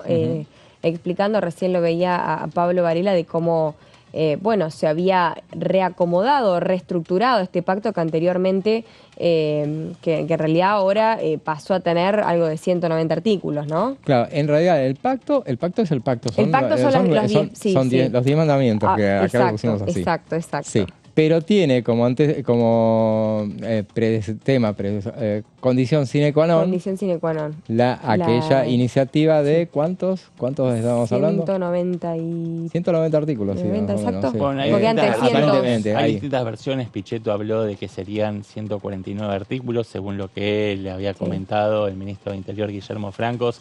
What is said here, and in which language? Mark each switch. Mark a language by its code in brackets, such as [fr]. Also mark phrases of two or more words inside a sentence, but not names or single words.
[es] Explicando, recién lo veía a Pablo Varela, de cómo se había reacomodado, reestructurado este pacto que anteriormente, que en realidad ahora pasó a tener algo de 190 artículos, ¿no? Claro, en realidad el pacto es el pacto. El pacto son los 10 mandamientos que acá lo pusimos así. Exacto. Sí. Pero tiene como condición [la] sine qua non. Condición sine qua non. [es] Aquella iniciativa de ¿cuántos estábamos hablando? 190 artículos. 90, sí, exacto. Sí. Bueno, hay distintas versiones. Pichetto habló de que serían 149 artículos, según lo que le había comentado el ministro de Interior, Guillermo Francos.